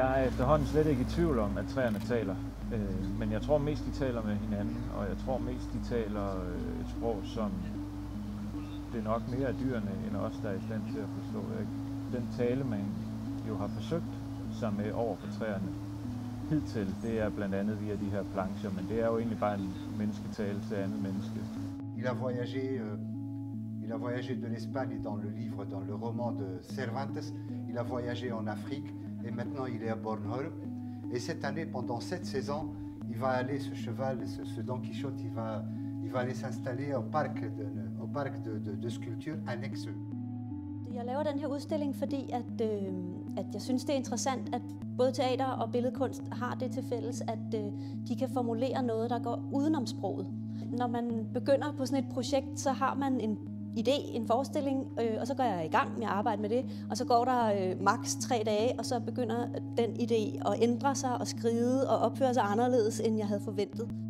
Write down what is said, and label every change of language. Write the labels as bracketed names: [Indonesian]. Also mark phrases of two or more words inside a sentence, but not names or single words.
[Danish] efterhånden slet ikke i tvivl om, at træerne taler. Men jeg tror mest, de taler med hinanden, og jeg tror mest, de taler et sprog, som det er nok mere af dyrene, end os, der er i stand til at forstå. Den tale, man jo har forsøgt sig med over for træerne hidtil, det er blandt andet via de her plancher, men det er jo egentlig bare en mennesketale til andet menneske. [French] Il a voyagé de l'Espagne dans le livre, dans le roman de Cervantes. Il a voyagé en Afrique et maintenant il est à Bornholm. Et cette année, pendant 7 saisons, il va aller, ce cheval, ce Don Quichotte, il va aller s'installer au parc de sculpture annexe. [Danish] Jeg laver den her udstilling, fordi at jeg synes, det er interessant, at både teater og billedkunst har det til fælles, at de kan formulere noget, der går udenom sproget. Når man begynder på sådan et projekt, så har man en idé, en forestilling, og så går jeg i gang med at arbejde med det, og så går der maks 3 dage, og så begynder den idé at ændre sig og skride og opføre sig anderledes, end jeg havde forventet.